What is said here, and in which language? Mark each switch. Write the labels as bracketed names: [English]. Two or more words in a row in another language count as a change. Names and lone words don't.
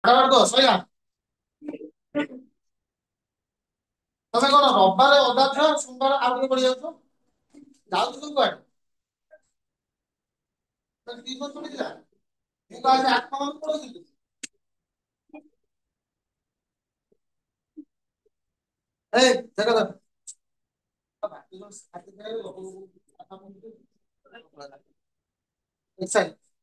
[Odia] फटाफट को सही ना। ତମେ କଣ ରବିବାର ଅଧା ଥାଅ ସୋମବାର ଆଉ ଟିକେ ପଡି ଯାଉଛ ଯାଉଛୁ ତୁ କୁଆଡେ ଟିଉସନ ପଡିଥିଲା ମୁଁ ତ ଆଜି 8 ପଢୁଥିଲି। ଏଇ ଦେଖ ଦେଖ Exactly.